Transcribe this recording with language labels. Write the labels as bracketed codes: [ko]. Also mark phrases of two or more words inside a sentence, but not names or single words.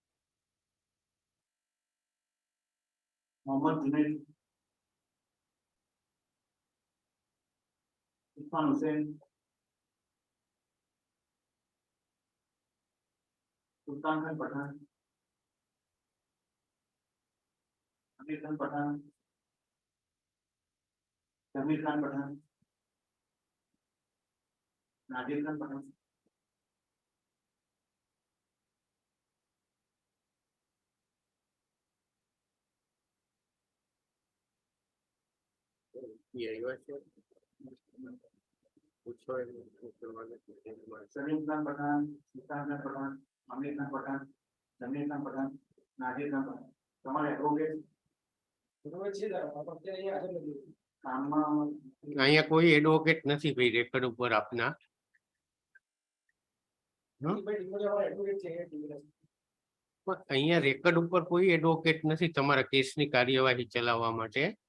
[gu] मोहम्मद जुनैद इरफान हुसैन सुल्तान खान पठान अमीर खान पठान जमीर खान पठान नादिर खान पठान એ આવ્યો છે. પૂછો એમને શું કરવાનું છે. सलीम खान पठान सुल्तान खान पठान आमिर खान पठान जमीर खान पठान नादिर खान पठान તમારે એડવોકેટ કામમાં અહીંયા કોઈ એડવોકેટ નથી ભાઈ રેકર્ડ ઉપર આપના. પણ અહીંયા રેકર્ડ ઉપર કોઈ એડવોકેટ નથી તમારા કેસની કાર્યવાહી ચલાવવા માટે.